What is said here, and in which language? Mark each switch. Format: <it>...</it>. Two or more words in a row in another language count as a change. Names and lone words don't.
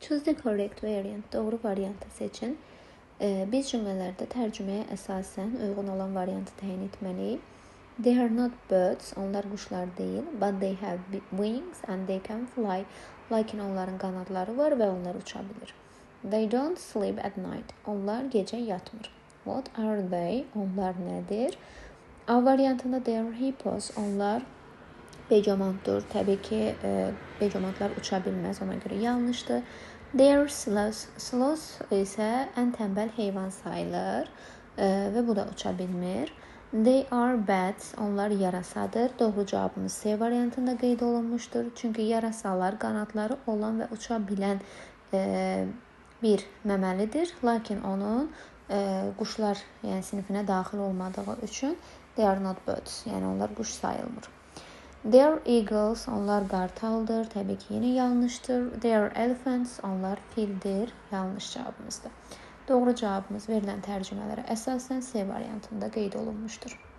<en>Choose the correct variant.</en> <az>Doğru variantı seçin. Biz cümlələrdə tərcüməyə əsasən uyğun olan variantı təyin etməliyik.</az> <en>They are not birds.</en> <az>Onlar quşlar deyil.</az> <en>But they have wings and they can fly.</en> <az>Lakin onların qanadları var və onlar uça bilir.</az> <en>They don't sleep at night.</en> <az>Onlar gecə yatmır.</az> <en>What are they?</en> <az>Onlar nədir? A variantında</az> <en>they are hippos.</en> <az>Onlar begamotdur. Təbii ki, begamotlar uça bilməz, ona görə yanlışdır.</az> <en>They are sloths.</en> <az>Sloth isə ən tənbəl heyvan sayılır və bu da uça bilmir.</az> <en>They are bats.</en> <az>Onlar yarasadır. Doğru cavabımız C variantında qeyd olunmuşdur. Çünki yarasalar qanadları olan və uça bilən bir məməlidir. Lakin onun quşlar sinifinə daxil olmadığı üçün</az> <en>they are not birds.</en> <az>Yəni onlar quş sayılmır.</az> <en>They are eagles.</en> <az>Onlar qartaldır. Təbii ki, yine yanlışdır.</az> <en>They are elephants.</en> <az>Onlar fildir. Yanlış cavabımızdır. Doğru cavabımız verilən tərcümələrə əsasən C variantında qeyd olunmuşdur.</az>